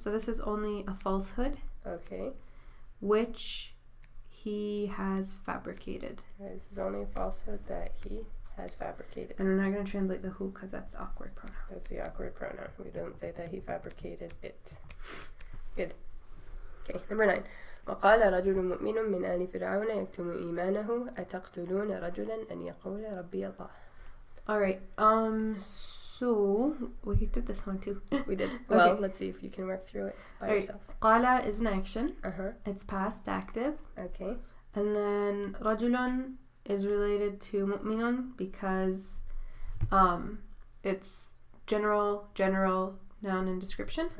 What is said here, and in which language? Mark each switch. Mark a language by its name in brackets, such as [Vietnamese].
[English] So this is only a falsehood. Okay. Which he has fabricated. Right, this is only a falsehood that he has fabricated. And we're not going to translate the who because that's awkward pronoun. That's the awkward pronoun. We don't say that he fabricated it. Good. Okay, number 9. [Arabic] وقال رجل مؤمن من آل فرعون يكتم إيمانه أتقتلون رجلا أن يقول ربي الله. [English] Alright, so we did this one too. We did. Well, let's see if you can work through it by yourself. قال is an action. It's past active. Okay. And then رجل is related to مؤمن because it's general noun and description.